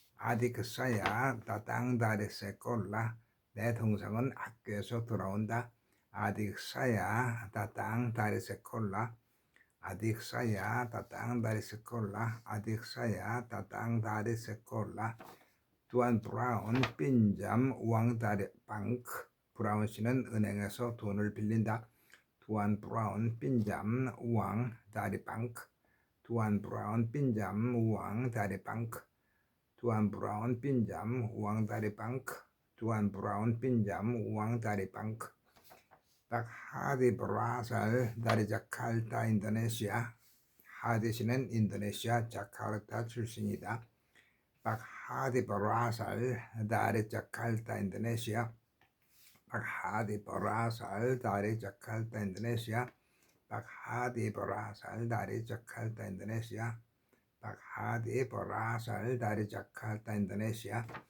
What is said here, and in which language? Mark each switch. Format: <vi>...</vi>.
<id>Adik saya datang dari sekolah.</id> <ko>내 동생은 학교에서 돌아온다.</ko> <id>Adik saya datang dari sekolah. Adik saya datang dari sekolah. Adik saya datang dari sekolah. Tuan Brown pinjam uang dari bank.</id> <ko>브라운 씨는 은행에서 돈을 빌린다.</ko> <id>Tuan Brown pinjam uang dari bank. Tuan Brown pinjam uang dari bank. Tuan Brown pinjam uang dari bank. Tuan Brown pinjam uang dari bank. Pak Hadi berasal dari Jakarta, Indonesia.</id> <ko>Hadi 씨는 인도네시아 자카르타 출신이다.</ko> <id>Pak Hadi berasal dari Jakarta, Indonesia. Pak Hadi berasal dari Jakarta, Indonesia. Pak Hadi berasal dari Jakarta, Indonesia. Pak Hadi berasal dari Jakarta, Indonesia.</id>